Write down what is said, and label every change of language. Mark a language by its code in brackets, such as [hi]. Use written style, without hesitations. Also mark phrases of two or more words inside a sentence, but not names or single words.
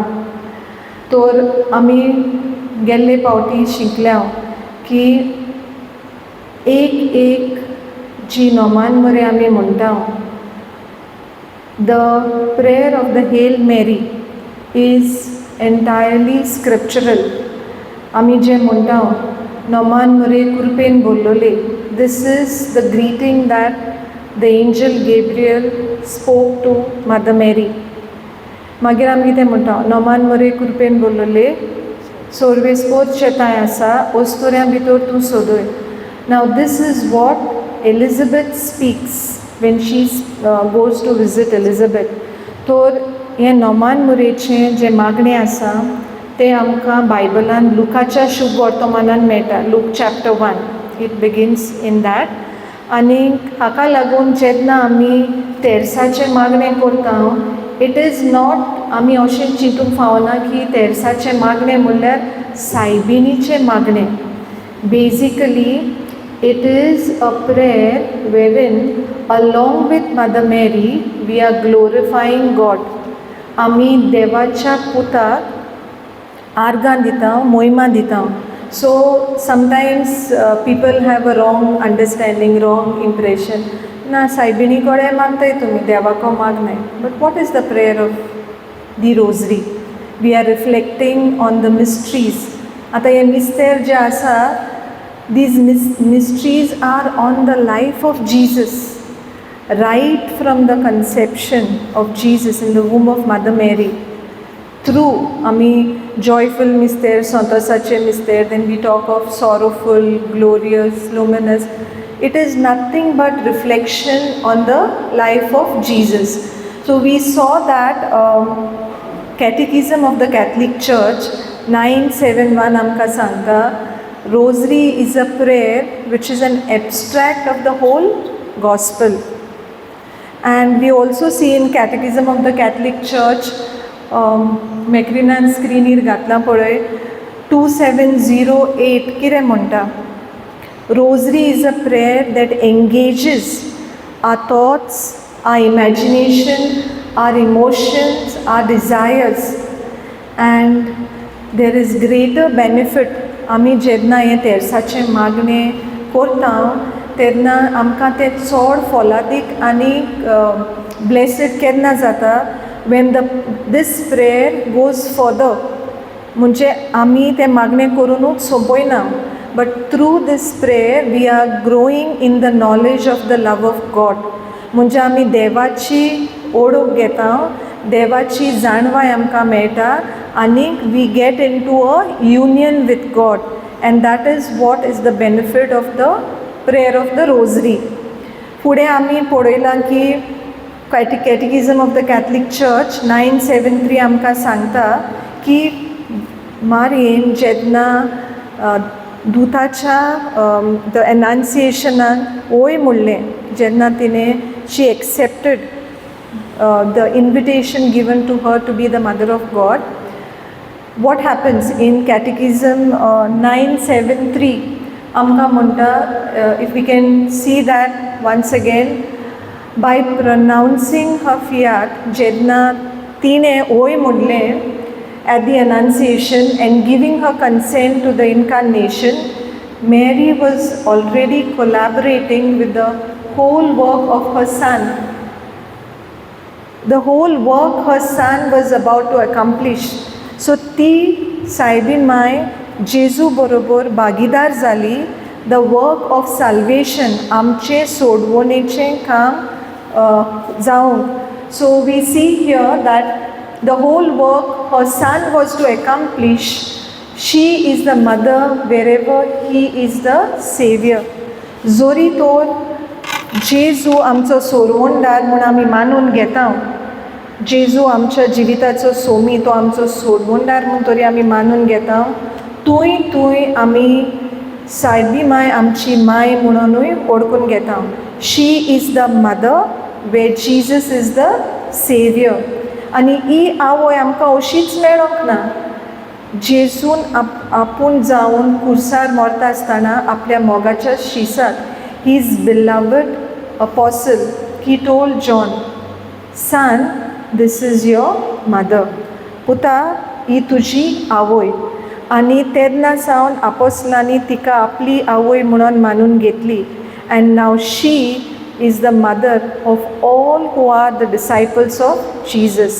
[kok] तर आमी गेल्ले फावटी शिकल्या की एक जी नोमान मरे आमी म्हणटा, [en] the prayer of the Hail Mary is entirely scriptural. [kok] आमी जे म्हणटा नोमान मरे कृपेन बोल्लोले, [en] this is the greeting that the angel Gabriel spoke to Mother Mary. [kok] मागीर आमी कितें म्हणटा, नोमान मरे कृपेन बोल्लोले सोर्वेस्पोर चेताय आसा ओस्तोऱ्यां भितर तूं सोदय. [en] now this is what Elizabeth speaks when she goes to visit Elizabeth. [kok] तर हें नोमान मुरेचें जें मागणें आसा तें आमकां बायबलान लुकाच्या शुभ वर्तमानान मेळटा. [en] Luke chapter 1 it begins in that. [kok] आनीक हाका लागून जेन्ना आमी तेरसाचें मागणें करता, [en] it is not [kok] आमी अशें चिंतूंक फावना की तेरसाचें मागणें म्हणल्यार सायबिणीचें मागणें. [en] basically it is a prayer wherein along with Mother Mary we are glorifying God. [kok] आमी देवाच्या पुताक आर्गां दिता, मोहिमा दिता. [en] So sometimes people have a wrong understanding, wrong impression. [kok] ना सायबिणी कडेन मागताय तुमी, देवाको मागनाय. [en] but what is the prayer of the rosary? we are reflecting on the mysteries. [kok] आतां हे मिस्तेर जे आसा, [en] these mysteries are on the life of Jesus, right from the conception of Jesus in the womb of Mother Mary. [kok] थ्रू आमी जॉयफूल मिस्तेर, संतोसाचें मिस्तेर, [en] then we talk of sorrowful, glorious, luminous. It is nothing but reflection on the life of Jesus. So we saw that Catechism of the Catholic Church 971 [kok] amka sangta [en] rosary is a prayer which is an abstract of the whole gospel. And we also see in Catechism of the Catholic Church [kok] मॅक्रिनान स्क्रिनीर घातला पळय 2708 कितें म्हणटा, [en] Rosary is a prayer that engages our thoughts, our imagination, our emotions, our desires, and there is greater benefit. [kok] आमी जेन्ना हें तेर्साचें मागणें करता तेन्ना आमकां तें चड फोलादीक आनी ब्लेसीड केन्ना जाता [en] when this prayer goes further. [kok] म्हणजे आमी तें मागणें करुनूच सोंपयना, [en] but through this prayer we are growing in the knowledge of the love of God. [kok] म्हणजे आमी देवाची ओळख घेता, देवाची जाणवाय आमकां मेळटा आनी [en] we get into a union with God, and that is what is the benefit of the prayer of the rosary. [kok] फुडें आमी पळयलां की कॅटेकिझम ऑफ द कॅथलीक चर्च 973 आमकां सांगता की मारयेन जेन्ना दुताच्या द एनाउन्सिएशनान ओय म्हणलें, जेन्ना तिणें [en] she accepted the invitation given to her to be the mother of God, what happens in Catechism 973 [kok] amka munta, [en] if we can see that once again, by pronouncing her fiat, [kok] jenna tine oy mudle [en] at the annunciation and giving her consent to the incarnation, Mary was already collaborating with the whole work of her son. The whole work her son was about to accomplish. [kok] So ती सायबीन माय जेजू बरोबर भागीदार जाली [en] the work of salvation, [kok] आमचे सोडवणेचें काम जावंक. [en] so we see here that the whole work her son was to accomplish. she is the mother where ever he is the saviour. [kok] जोरी तोर जेजू आमचो सोडवणदार म्हूण आमी मानून घेता, जेजू आमच्या जिविताचो सोमी, तो आमचो सोडवणदार म्हूण तरी आमी मानून घेता, तुय आमी सायबी माय आमची माय म्हणूनूय ओळखून घेता. [en] she is the mother where Jesus is the saviour. [kok] आनी ही आवय आमकां अशीच मेळोंक ना. जेजून आपूण जावन कुर्सार मरता आसतना आपल्या मोगाच्या शिसाक [en] his beloved apostle, he told John, son, this is your mother. [kok] पुता, ही तुजी आवय. आनी तेन्ना सावन आपोस्लांनी तिका आपली आवय म्हणून मानून घेतली. [en] and now she is the mother of all who are the disciples of Jesus.